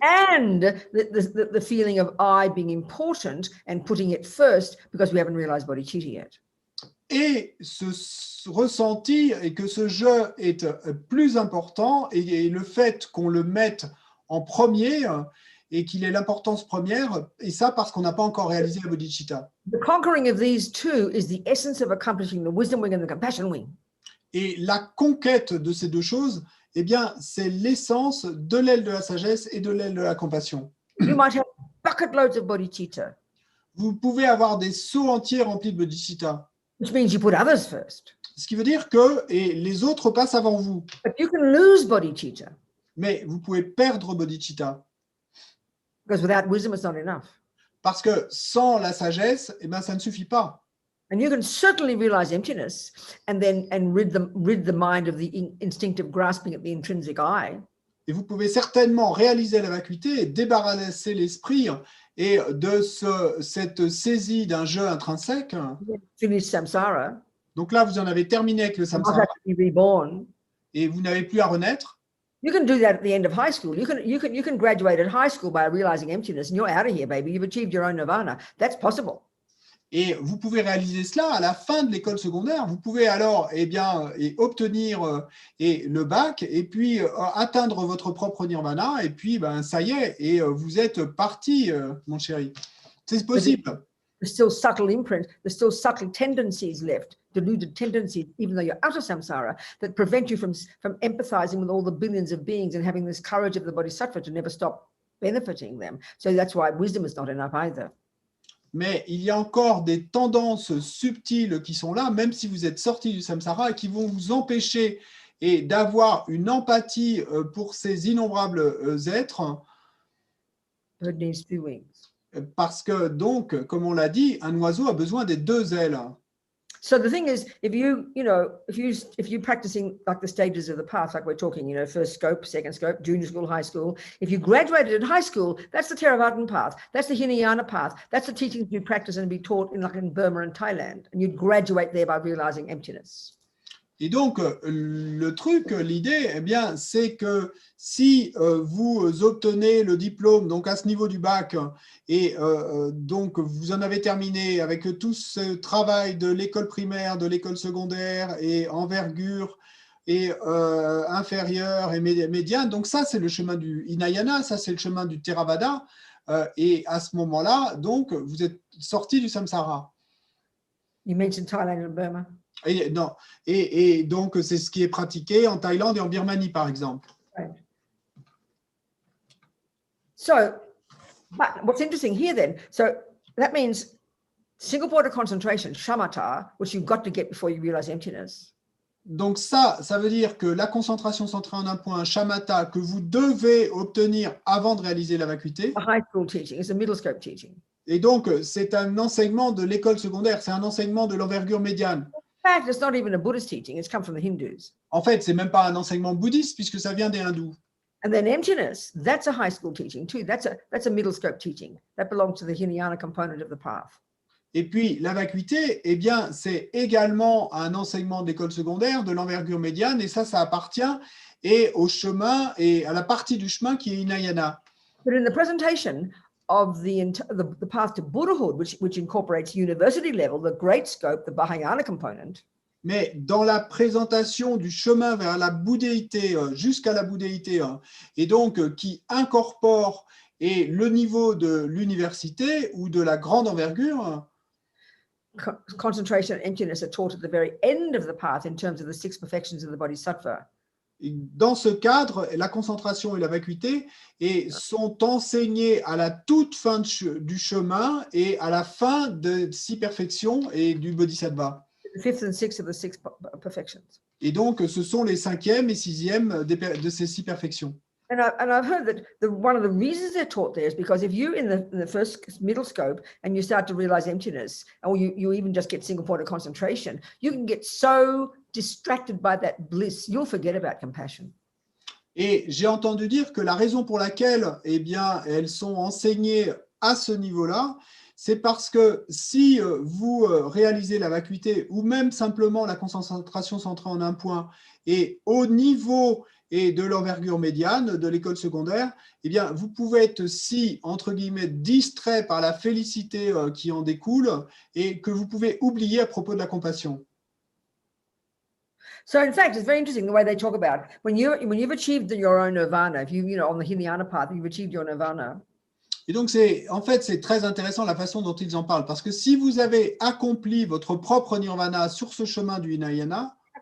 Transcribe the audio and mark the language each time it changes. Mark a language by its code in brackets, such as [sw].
[en] And the feeling of I being important and putting it first, because we haven't realized bodhicitta yet. [fr] Et ce ressenti, et que ce je est plus important, et le fait qu'on le mette en premier, et qu'il ait l'importance première, et ça parce qu'on n'a pas encore réalisé la bodhicitta. [en] The conquering of these two is the essence of accomplishing the wisdom wing and the compassion wing. [fr] Et la conquête de ces deux choses, eh bien, c'est l'essence de l'aile de la sagesse et de l'aile de la compassion. [en] You might have bucket loads of bodhicitta, [fr] Vous pouvez avoir des seaux entiers remplis de bodhicitta, [en] which means you put others first. [fr] ce qui veut dire que les autres passent avant vous. [en] But you can lose bodhicitta, [fr] Mais vous pouvez perdre bodhicitta, [en] because without wisdom, it's not enough. [fr] parce que sans la sagesse, eh bien, ça ne suffit pas. [en] And you can certainly realize emptiness and rid the mind of the instinctive grasping at the intrinsic I. [fr] Et vous pouvez certainement réaliser la vacuité et débarrasser l'esprit et de cette saisie d'un jeu intrinsèque. [en] Finish samsara. [fr] Donc là, vous en avez terminé avec le [en] Not samsara have to be reborn. [fr] et vous n'avez plus à renaître. [en] You can do that at the end of high school. You can graduate at high school by realizing emptiness, and you're out of here, baby. You've achieved your own nirvana. That's possible. [fr] Et vous pouvez réaliser cela à la fin de l'école secondaire. Vous pouvez alors obtenir le bac et puis atteindre votre propre nirvana. Et puis, ça y est, et vous êtes parti, mon chéri. C'est possible. [en] There's still subtle imprints. There's still subtle tendencies left, deluded tendencies, even though you're out of samsara, that prevent you from empathizing with all the billions of beings and having this courage of the bodhisattva to never stop benefiting them. So that's why wisdom is not enough either. [fr] Mais il y a encore des tendances subtiles qui sont là, même si vous êtes sorti du samsara, et qui vont vous empêcher d'avoir une empathie pour ces innombrables êtres. [en] Bird needs two wings. [fr] Parce que, donc, comme on l'a dit, un oiseau a besoin des deux ailes. [en] So the thing is, if you're practicing like the stages of the path, like we're talking, first scope, second scope, junior school, high school. If you graduated in high school, that's the Theravada path. That's the Hinayana path. That's the teachings you practice and be taught in Burma and Thailand. And you'd graduate there by realizing emptiness. [fr] Et donc, le truc, l'idée, eh bien, c'est que si vous obtenez le diplôme donc à ce niveau du bac et donc vous en avez terminé avec tout ce travail de l'école primaire, de l'école secondaire et envergure et inférieure et médiane, donc ça c'est le chemin du Hinayana, ça c'est le chemin du Theravada et à ce moment-là, donc vous êtes sorti du samsara. [en] You mentioned Thailand and Burma. [fr] Et, non. Et donc, c'est ce qui est pratiqué en Thaïlande et en Birmanie, par exemple. [en] Right. So, but what's interesting here then, so that means single point of concentration, shamatha, which you've got to get before you realize emptiness. [fr] Donc ça veut dire que la concentration centrée en un point, shamatha, que vous devez obtenir avant de réaliser la vacuité. [en] A high school teaching, it's a middle scope teaching. [fr] Et donc, c'est un enseignement de l'école secondaire, c'est un enseignement de l'envergure médiane. [en] In fact, it's not even a Buddhist teaching, it's come from the Hindus. [fr] En fait, c'est même pas un enseignement bouddhiste puisque ça vient des hindous. [en] And then emptiness, that's a high school teaching too. That's a middle scope teaching. That belongs to the Hinayana component of the path. [fr] Et puis, la vacuité, eh bien, c'est également un enseignement d'école secondaire de l'envergure médiane et ça appartient et au chemin et à la partie du chemin qui est Hinayana. [en] But in the presentation of the path to Buddhahood, which incorporates university level, the great scope, the Vajra component. [fr] Mais dans la présentation du chemin vers la bouddhéité, jusqu'à la bouddhéité, et donc qui incorpore et le niveau de l'université ou de la grande envergure, [en] Concentration and emptiness are taught at the very end of the path in terms of the 6 perfections of the Bodhisattva. [fr] dans ce cadre, la concentration et la vacuité sont enseignées à la toute fin du chemin et à la fin de 6 perfections et du Bodhisattva. [en] The 5th and 6th of the 6 perfections. [fr] Et donc, ce sont les 5e et 6e de ces 6 perfections. [en] And I've heard that one of the reasons they're taught there is because if you're in the first middle scope and you start to realize emptiness, or you even just get single point of concentration, you can get so distracted by that bliss, you'll forget about compassion. [fr] Et j'ai entendu dire que la raison pour laquelle, eh bien, elles sont enseignées à ce niveau-là, c'est parce que si vous réalisez la vacuité ou même simplement la concentration centrée en un point et au niveau et de l'envergure médiane de l'école secondaire, eh bien, vous pouvez être si, entre guillemets, distrait par la félicité qui en découle et que vous pouvez oublier à propos de la compassion. [en] So in fact, it's very interesting the way they talk about when you've achieved your own nirvana, if you on the Hinayana path, you've achieved your nirvana. [fr] Et donc, en fait, c'est très intéressant la façon dont ils en parlent, parce que si vous avez accompli votre propre nirvana sur ce chemin du Hinayana,